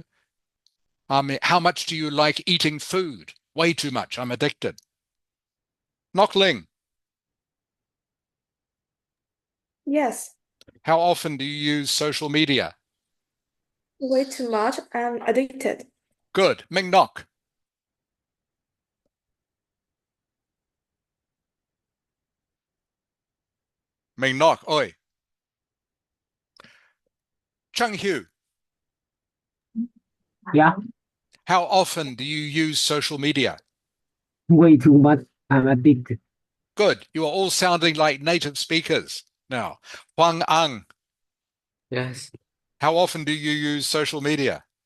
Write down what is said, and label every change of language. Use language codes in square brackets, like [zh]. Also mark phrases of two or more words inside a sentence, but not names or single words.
[en] I mean, how much do you like eating food? Way too much. I'm addicted. Knockling, Yes, how often do you use social media? way too much. I'm addicted. Good. Ming Nok. Ming Nok. Oi. Chung Hu. Yeah, How often do you use social media? way too much. I'm addicted. Good. You are all sounding like native speakers. Now, Huang Ang, Yes. how often do you use social media?